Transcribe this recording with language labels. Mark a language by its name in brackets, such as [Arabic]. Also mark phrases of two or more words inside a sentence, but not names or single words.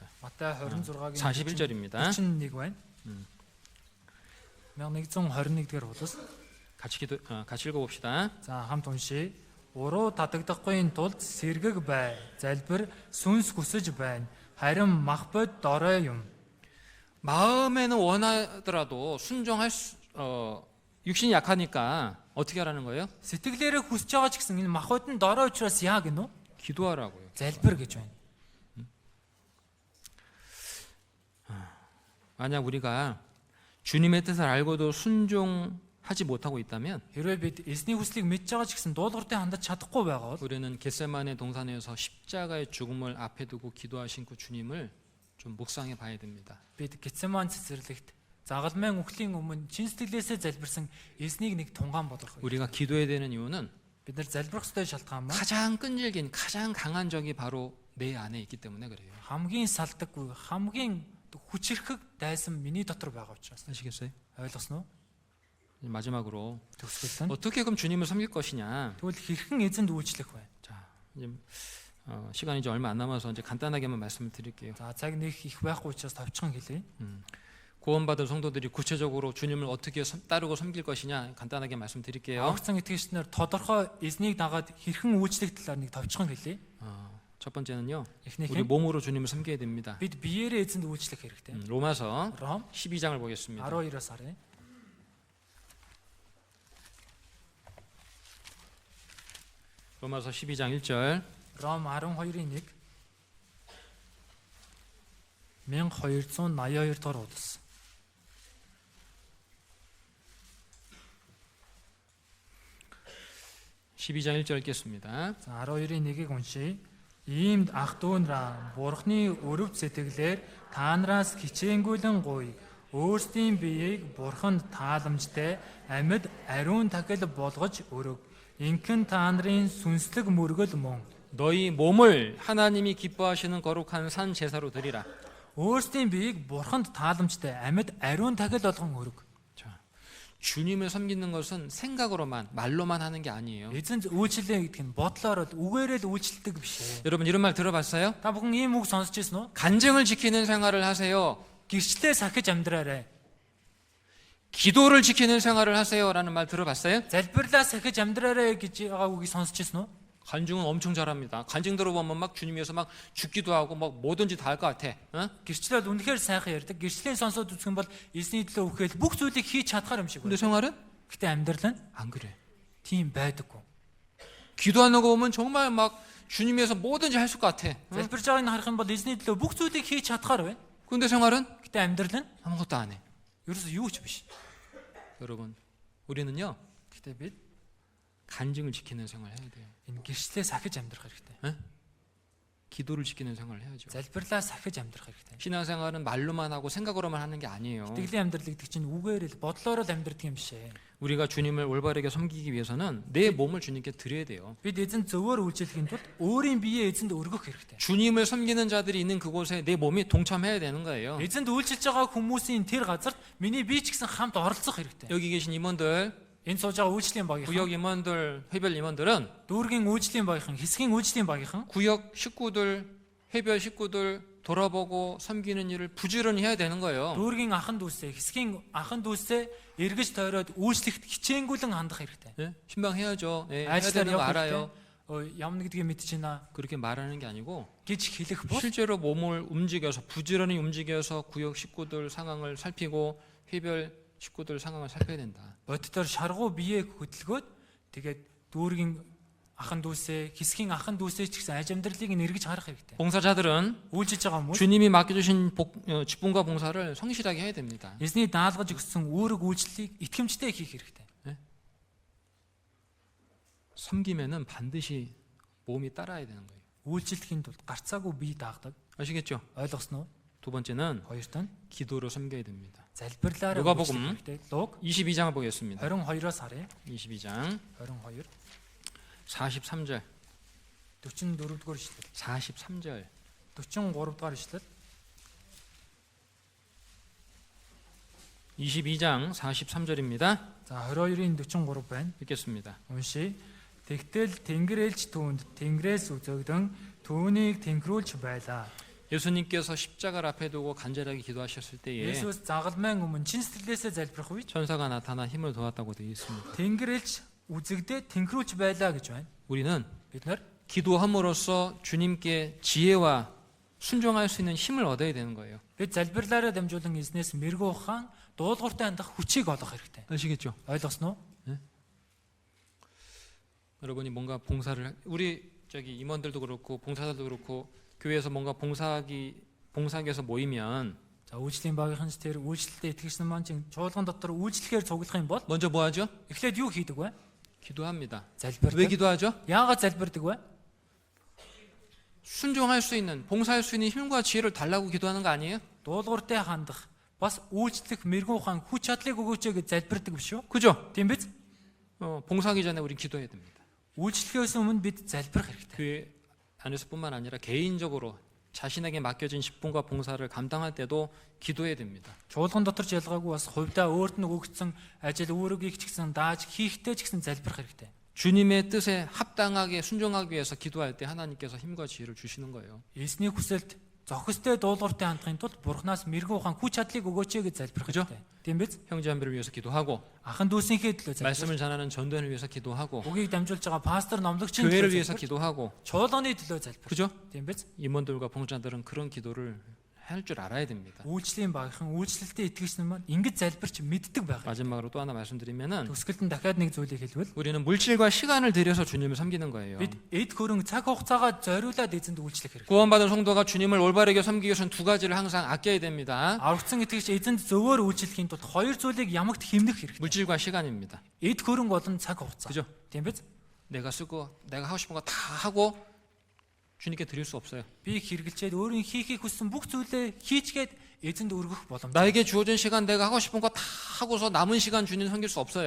[Mongolian] Матай 26-гийн [Korean] 41절입니다. [Mongolian] 41 байна. 1121-р хуудас. [Korean] 같이 읽어봅시다. [Mongolian] За хамт уншия. Уруу татагдахгүй тулд сэргэг бай. Залбир сүнс хүсэж байна. Харин махбод дорой юм. [Korean] 마음에는 원하더라도 순종할 육신이 약하니까 어떻게 하라는 거예요? [Mongolian] Сэтгэлээрээ хүсэж байгаа ч гэсэн энэ махбод нь дорой учраас яа гинэ? [Korean] 기도하라고요. [Mongolian] Залбир гэж байна. [Korean] 만약 우리가 주님의 뜻을 알고도 순종하지 못하고 있다면 [Mongolian] Хэрвээ бид эзний хүслийг мэдж байгаа ч гэсэн дуулууртай хандаж чадахгүй байгаа бол [Korean] 우리는 겟세마네 동산에서 십자가의 죽음을 앞에 두고 기도하신 그 주님을 좀 묵상해 봐야 됩니다. [Mongolian] бид Гетсеман цэцэрлэгт загалмайн үхлийн өмнө чин сэтгэлээсээ залбирсан эзнийг нэг тунгаан бодох. [Korean] 우리가 기도해야 되는 이유는 [Mongolian] Бид нар залбирах ёстой шалтгаан маань [Korean] 가장 끈질긴 가장 강한 적이 바로 내 안에 있기 때문에 그래요. [Mongolian] хамгийн салдаггүй, хамгийн хүчрхэг дайсан миний дотор байгаа учраас. [Korean] 아시겠어요? [Mongolian] Ойлгосноо? [Korean] 마지막으로 [Mongolian] Төгсгөл нь. [Korean] 어떻게 그럼 주님을 섬길 것이냐? [Mongolian] Тэгвэл хэрхэн эзэнд үйлчлэх вэ? [Korean] 자, 이제 시간이 이제 얼마 안 남아서 이제 간단하게만 말씀을 드릴게요. [Mongolian] За цаг нэг их байхгүй учраас товчхон хэлье. [Korean] 구원받은 성도들이 구체적으로 주님을 어떻게 따르고 섬길 것이냐 간단하게 말씀드릴게요. [Mongolian] Аврагсан итгэгчнэр тодорхой эзнийг дагаад хэрхэн үйлчлэх талаар нэг товчхон хэлье. [Korean] 첫 번째는요. [Mongolian] Эхнийх [Korean] 우리 [Mongolian] нь [Korean] 몸으로 주님을 섬겨야 됩니다. [Mongolian] бид биеэрээ эзэнд үйлчлэх хэрэгтэй. [Korean] 로마서 [Mongolian] Ром [Korean] 12장을 보겠습니다. [Mongolian] 12-оос харъя. [Korean] 로마서 12장 1절. [Mongolian] Ром 12-ийн 1 1282 дугаар хуудас. [Korean] (12장 1절) 읽겠습니다. [Mongolian] За 12-ийн 1-ийг уншийе. Иймд ах дүүнраа Бурхны өрөв сэтгэлээр та нараас хичээнгүйлэн гуй. Өөрсдийн биеийг Бурханд тааламжтай амьд ариун тахил болгож өрөг. Инхэн та нарын сүнслэг мөргөл мөн. [Korean] 너희 몸을 하나님이 기뻐하시는 거룩한 산 제사로 드리라. [Mongolian] Өөрсдийн биеийг Бурханд тааламжтай амьд ариун тахил болгон өрөг. [Korean] 자, 주님을 섬기는 것은 생각으로만 말로만 하는 게 아니에요. [Mongolian] Эзэнт үйлчлээ гэдэг нь бодлоор л үгээрээ л үйлчлдэг биш ээ. [Korean] 여러분 이런 말 들어봤어요? [Mongolian] Та бүхэн ийм үг сонсч ирсэн үү? [Korean] 간증을 지키는 생활을 하세요. [Mongolian] Гэрчлээ сахиж амьдраарай. [Korean] 기도를 지키는 생활을 하세요라는 말 들어봤어요? [Mongolian] Залбирлаа сахиж амьдраарай гэж байгаа үгийг сонсч ирсэн үү? [Korean] 간증은 엄청 잘합니다. 간증 들어보면 막 주님 위해서 막 죽기도 하고 막 뭐든지 다 할 것 같아. 어? [Mongolian] Гэрчлээд үнэхээр сайхан ярьдаг. Гэрчлийн сонсоод үзэх юм бол эзний төлөө үхээл бүх зүйлийг хийж чадхаар юм шиг [Korean] 근데 [Mongolian] байна. [Korean] 생활은 [Mongolian] Гэтэ амьдрал нь [Korean] 안 그래. [Mongolian] тийм байдаггүй. [Korean] 기도하는 거 보면 정말 막 주님 위해서 뭐든지 할 것 같아. 어? [Mongolian] Залбирж байгааг нь харах юм бол эзний төлөө бүх зүйлийг хийж чадхаар байна. [Korean] 근데 생활은 [Mongolian] Гэтэ амьдрал нь [Korean] 아무것도 안 해. [Mongolian] ерөөсөө юу ч биш. [Korean] 여러분, 우리는요 [Mongolian] Гэтэ бид [Korean] 간증을 지키는 생활 해야 돼요. [Mongolian] энэ гэрчлээ сахиж амьдрах хэрэгтэй. [Korean] 기도를 지키는 생활을 해야죠. [Mongolian] Залбирлаа сахиж амьдрах хэрэгтэй. [Korean] 신앙생활은 말로만 하고 생각으로만 하는 게 아니에요. [Mongolian] Итгэлийн амьдрал гэдэг чинь үгээр л бодлоор л амьдрдаг юм биш ээ. [Korean] 우리가 주님을 올바르게 섬기기 위해서는 내 몸을 주님께 드려야 돼요. [Mongolian] Бид эзэн зөвөр үйлчлэхийн тулд өөрийн биеэ эзэнд өргөх хэрэгтэй. [Korean] 주님을 섬기는 자들이 있는 그곳에 내 몸이 동참해야 되는 거예요. [Mongolian] Эзэнд үйлчилж байгаа хүмүүсийн тэр газарт миний бие ч гэсэн хамт оролцох хэрэгтэй. [Korean] 여기 계신 임원들, [Mongolian] Энэ сууж байгаа үйлчлийн багийнхан, [Korean] 구역 임원들, 회별 임원들은 [Mongolian] дүүргийн үйлчлийн багийнхан, хэсгийн үйлчлийн багийнхан, [Korean] 구역 식구들, 회별 식구들, 돌아보고 섬기는 일을 부지런히 해야 되는 거예요. [Mongolian] Дүүргийн ахан дүүсээ, хэсгийн 아хан дүүсээ эргэж тойроод үйлчлэгт хичээнгүйлэн хандах хэрэгтэй. [Korean] 예? 신방해야죠. 예, 해야 [Mongolian] Ажиллаар [Korean] 되는 거 [Mongolian] явах [Korean] 알아요. [Mongolian] хэрэгтэй. Ямар нэгдгийг мэдчихэна [Korean] 그렇게 말하는 게 아니고 [Mongolian] гэж хэлэх бол [Korean] 실제로 몸을 움직여서 부지런히 움직여서 구역 식구들 상황을 살피고 회별 식구들 상황을 살펴야 된다. [Mongolian] боддоор шаргуу биеэ хөдөлгөөд тэгээд дүүргийн ахан дүүсээ, хэсгийн ахан дүүсээ ч гэсэн аж амьдралыг нэргэж харах хэрэгтэй. [Korean] 봉사자들은 [Mongolian] Үйлчилж байгаа хүмүүс [Korean] 주님이 맡겨주신 직분과 봉사를 성실하게 해야 됩니다. [Mongolian] эзний даалгаж өгсөн үүрэг үйлчлэлийг итгэмжтэй хийх хэрэгтэй. [Korean] 섬김에는 반드시 몸이 따라야 되는 거예요. [Mongolian] Үйлчлэхийн тулд гарцаагүй бие даагдаг. [Korean] 아시겠죠? [Mongolian] Ойлгосноо? [Korean] 두 번째는 [Mongolian] Хоёрт нь [Korean] 기도로 섬겨야 됩니다. [Mongolian] залбирлаараа [Korean] 누가복음. [Mongolian] үйлчлэх хэрэгтэй. Луг [Korean] 22장을 보겠습니다. [Mongolian] 22-оос харъя. [Korean] 22장 [Mongolian] 22 [Korean] 43절 [Mongolian] 44 дугаар ишлэл. [Korean] 43절 [Mongolian] 43 дугаар ишлэл. [Korean] 22장 43절입니다. [Mongolian] За 22-ийн 43 байна. 읽겠습니다. Уншия. Тэгтэл Тэнгэр ээлж түүнд Тэнгэрээс үзэгдэн түүнийг тэнхрүүлж байлаа. [Korean] 예수님께서 십자가를 앞에 두고 간절하게 기도하셨을 때에 [Mongolian] Есүс загалмайн өмнө чин сэтгэлээсээ залбирах үед [Korean] 천사가 나타나 힘을 도왔다고 되어 있습니다. [Mongolian] Тэнгэр ээлж үзэгдээ тэнхрүүлж байлаа гэж байна. [Korean] 우리는 [Mongolian] Бид нар [Korean] 기도함으로써 주님께 지혜와 순종할 수 있는 힘을 얻어야 되는 거예요. [Mongolian] бид залбирлаараа дамжуулан эзнээс мэрэгүү ухаан дуулууртай хандах хүчийг олох хэрэгтэй. [Korean] 아시겠죠? [Mongolian] Ойлгосноо? [Korean] 여러분이 뭔가 봉사를 우리 임원들도 그렇고 봉사자들도 그렇고 교회에서 뭔가 봉사기에서 모이면 [Mongolian] За үйлчлэлийн багийнхан тэр үйлчлэлтэй итгэгчнэн маань чинь чуулган дотор үйлчлэхээр цуглах юм бол [Korean] 먼저 뭐 하죠? [Mongolian] эхлээд юу хийдэг вэ? [Korean] 기도합니다. 왜 [Mongolian] Залбирдаг. [Korean] 기도하죠? [Mongolian] Яагаад залбирдаг вэ? [Korean] 순종할 수 있는 봉사할 수 있는 힘과 지혜를 달라고 기도하는 거 아니에요? [Mongolian] Дуулууртай хандах бас үйлчлэх мэрэгүү ухаан хүч чадлыг өгөөч гэж залбирдаг биш үү? [Korean] 그죠? [Mongolian] Тийм биз? [Korean] 봉사하기 전에 우리 기도해야 됩니다. [Mongolian] Үйлчлэхээс өмнө бид залбирах хэрэгтэй. [Korean] 교회 안에서뿐만 아니라 개인적으로 자신에게 맡겨진 직분과 봉사를 감당할 때도 기도해야 됩니다. [Mongolian] Чуулган дотор ч ялгаагүй бас хувьдаа өөрт нь өгөгдсөн ажил үүргийг ч гэсэн дааж хийхдээ ч гэсэн залбирах хэрэгтэй. [Korean] 주님의 뜻에 합당하게 순종하기 위해서 기도할 때 하나님께서 힘과 지혜를 주시는 거예요. [Mongolian] Эзний хүсэлд зохистой дуулууртай хандахын тулд Бурханаас мэрэгүү ухаан хүч чадлыг өгөөч гэж залбирах [Korean] 그죠? [Mongolian] хэрэгтэй. Тийм биз? [Korean] 형제자매를 위해서 기도하고 [Mongolian] Ахан дүүсийнхээ төлөө залбирах. [Korean] 말씀을 전하는 전도인을 위해서 기도하고 [Mongolian] Үгийг дамжуулж байгаа пастор номлогчийн [Korean] 교회를 [Mongolian] төлөө [Korean] 위해서 [Mongolian] залбирах. [Korean] 기도하고 [Mongolian] чуулганы төлөө залбирах. [Korean] 그죠? [Mongolian] Тийм биз? [Korean] 임원들과 봉사자들은 그런 기도를 할 줄 알아야 됩니다. [Mongolian] Үйлчлэлийн багийнхан үйлчлэлтэй итгэгчнэн маань ингэж залбирч мэддэг байх. [Korean] 마지막으로 또 하나 말씀드리면은 [Mongolian] Төгсгөлд нь дахиад нэг зүйлийг хэлвэл [Korean] 우리는 물질과 시간을 들여서 주님을 섬기는 거예요. [Mongolian] бид эд хөрөнгө цаг хугацаагаа зориулаад эзэнд үйлчлэх хэрэгтэй. [Korean] 구원받은 성도가 주님을 올바르게 섬기기 위해서는 두 가지를 항상 아껴야 됩니다. [Mongolian] Аврагдсан итгэгч эзэнд зөвөр үйлчлэхийн тулд хоёр зүйлийг ямагт хэмнэх хэрэгтэй. [Korean] 물질과 시간입니다. [Mongolian] Эд хөрөнгө болон цаг хугацаа. [Korean] 그죠? [Mongolian] Тийм биз? [Korean] 내가 쓰고 내가 하고 싶은 거 다 하고 주님께 드릴 수 없어요. [Mongolian] Би хэрэгэлчээд өөрийн хийхийг хүссэн бүх зүйлээ хийчгээд эзэнд өргөх боломжтой. [Korean] 나에게 주어진 시간 내가 하고 싶은 거 다 하고서 남은 시간 주님 섬길 수 없어요.